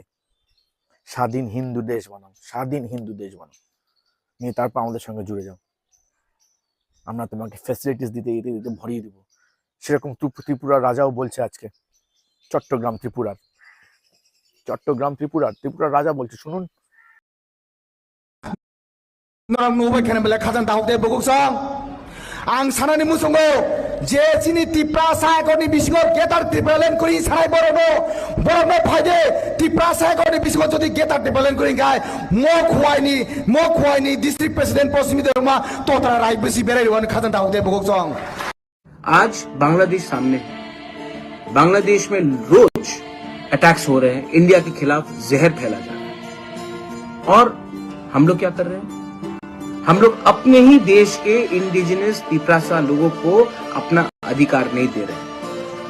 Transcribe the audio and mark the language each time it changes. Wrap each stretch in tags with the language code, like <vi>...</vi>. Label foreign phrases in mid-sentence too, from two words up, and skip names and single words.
<bn>স্বাধীন হিন্দু দেশ বানাও, নিয়ে তারপর আমাদের সঙ্গে জুড়ে যাও। আমরা তোমাকে ফ্যাসিলিটিস দিতে ভরিয়ে দিব। সেরকম ত্রিপুরার রাজাও বলছে আজকে, ত্রিপুরার রাজা বলছে, শুনুন।</bn> <trp>आं सानानि मुसुंगो जे चिनि तिप्रा सायगरनि बिसिङाव गेटार टिप्रालेन करि सानाय बरनो फायदे तिप्रा सायगरनि बिसिङाव जदि गेटार टिप्रालेन करि गाय म खुवाइनि डिस्ट्रिक्ट प्रेसिडेंट पश्चिमी दरमा तोतरा राय बिसि बेरायवन खाजन दाउदे बगोसं।</trp> <hi>आज बांग्लादेश सामने है। बांग्लादेश में रोज अटैक्स हो रहे हैं, इंडिया के खिलाफ जहर फैला जा रहा है, और हम लोग क्या कर रहे हैं? हम लोग अपने ही देश के इंडिजिनस तिपरासा लोगों को अपना अधिकार नहीं दे रहे।</hi>